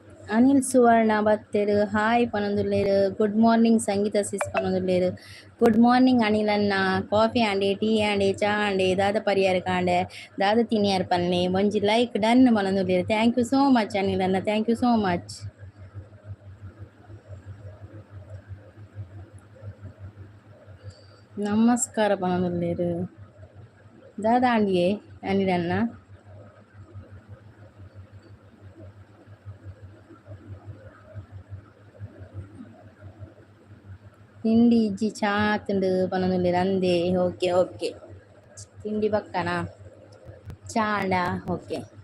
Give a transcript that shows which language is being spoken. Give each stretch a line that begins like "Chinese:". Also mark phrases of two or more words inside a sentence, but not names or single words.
Tulu: ಅನಿಲ್ ಸುವರ್ಣ ಬತ್ತೇರು ಹಾಯ್ ಪನೊಂದುಲ್ಲೇರು
English: good morning
Tulu: ಸಂಗೀತ ಸಿಸ್ ಪನೊಂದುಲ್ಲೇರು
English: good morning
Tulu: ಅನಿಲ್ ಅಣ್ಣ ಕಾಫಿ ಆಂಡೆ ಟೀ ಆಂಡೆ ಚಾ ಆಂಡೆ ದಾದ ಪರಿಹಾರ ಕಾಂಡೆ ದಾದ ತಿನಿಯಾರ ಪನ್ನೆ ಒಂಜಿ
English: like done
Tulu: ಪನೊಂದುಲ್ಲೇರು
English: thank you so much
Tulu: ಅನಿಲ್ ಅಣ್ಣ
English: thank you so much.
Tulu: ನಮಸ್ಕಾರ ಪನೊಂದುಲ್ಲೇರು ದಾದ ಆಂಡಿಯೇ ಅನಿಲ್ ಅಣ್ಣ ತಿಂಡಿ ಇಜ್ಜಿ ಚಾ ತಿಂಡು ಪನೊಂದುಲ್ಲೇರು ಅಂದೆ ಓಕೆ ಓಕೆ ತಿಂಡಿ ಬಕ್ಕನಾ ಚಾ ಅಂಡ ಓಕೆ